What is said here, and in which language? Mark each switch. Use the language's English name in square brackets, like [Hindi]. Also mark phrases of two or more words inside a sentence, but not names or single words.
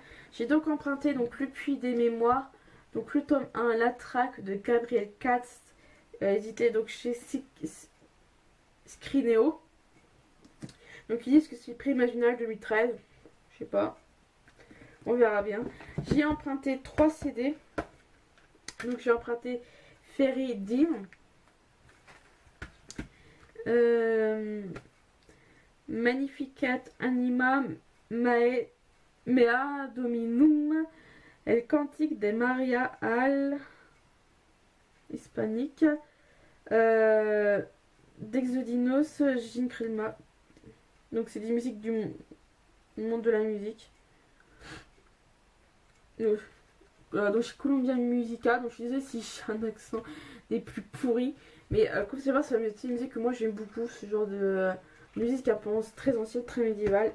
[French] J'ai donc emprunté donc Le Puits des Mémoires, donc le tome 1, La Traque de Gabriel Katz, édité donc chez Scrinéo. Donc ils disent que c'est prix imaginal 2013. Je sais pas. On verra bien. J'ai emprunté 3 CD. Donc j'ai emprunté Fairy Dim. [Latin] Magnificat Anima Mea Dominum. [French] El Cantique de Maria al Hispanique. D'Exodinos Gincrilma. Donc c'est des musiques du monde de la musique. Donc chez Columbia Musica. Donc je suis désolée si j'ai un accent des plus pourris. Mais comme c'est une musique que moi j'aime beaucoup. Ce genre de musique apparence très ancienne, très médiévale.